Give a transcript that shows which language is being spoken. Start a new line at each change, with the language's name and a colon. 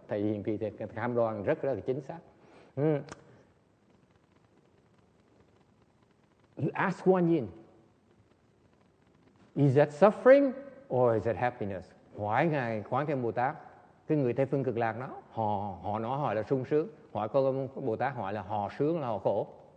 Vietnamese: Thầy hiền kỳ thì cam đoan rất là chính xác.
English: You ask Guan Yin, is that suffering or is that happiness?
Vietnamese: Hỏi Ngài Quán Thế Âm Bồ Tát, cái người Tây Phương Cực Lạc đó, họ nói hỏi là sung sướng. Hỏi Cô Bồ Tát hỏi là họ sướng là họ khổ.